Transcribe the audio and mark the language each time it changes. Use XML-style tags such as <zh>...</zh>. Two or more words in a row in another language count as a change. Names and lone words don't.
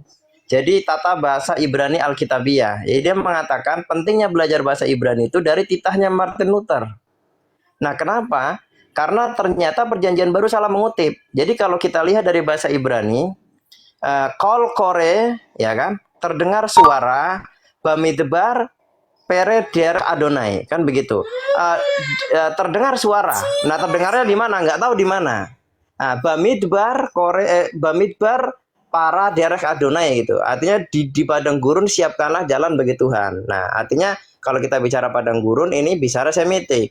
<id>Jadi tata bahasa Ibrani Alkitabiah. Jadi dia mengatakan pentingnya belajar bahasa Ibrani itu dari titahnya Martin Luther. Nah, kenapa? Karena ternyata Perjanjian Baru salah mengutip. Jadi kalau kita lihat dari bahasa Ibrani,</id> <he>קול קורא,</he> <id>ya kan, terdengar suara,</id> <he>במדבר פנו דרך אדני,</he> <id>kan begitu. Terdengar suara. Nah, terdengarnya di mana? Nggak tahu di mana.</id> <he>במדבר במדבר פנו דרך אדני gitu.</he> <id>Artinya di padang gurun siapkanlah jalan bagi Tuhan. Nah, artinya kalau kita bicara padang gurun ini bicara Semitik.</id>